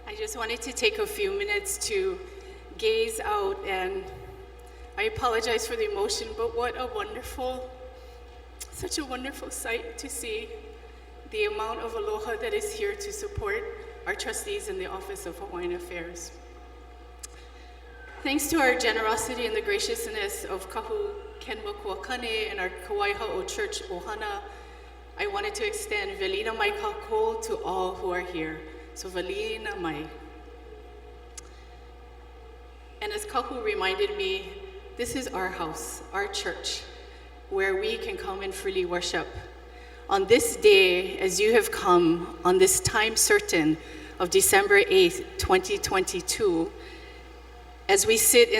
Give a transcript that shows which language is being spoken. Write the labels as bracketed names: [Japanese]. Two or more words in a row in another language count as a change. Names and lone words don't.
[English] just wanted to take a few minutes to gaze out, and I apologize for the emotion, but what a wonderful, such a wonderful sight to see the amount of aloha that is here to support our trustees in the Office of Hawaiian Affairs. Thanks to our generosity and the graciousness of Kahu Kenwa Kuakane and our Kawaiahaʻo Church ʻohana, I wanted to extend [Hawaiian] velina mai kākou [English] to all who are here. [Hawaiian] So velina mai. [English] And as Kahu reminded me, this is our house, our church, where we can come and freely worship. On this day, as you have come, on this time certain of December 8th, 2022, as we sit in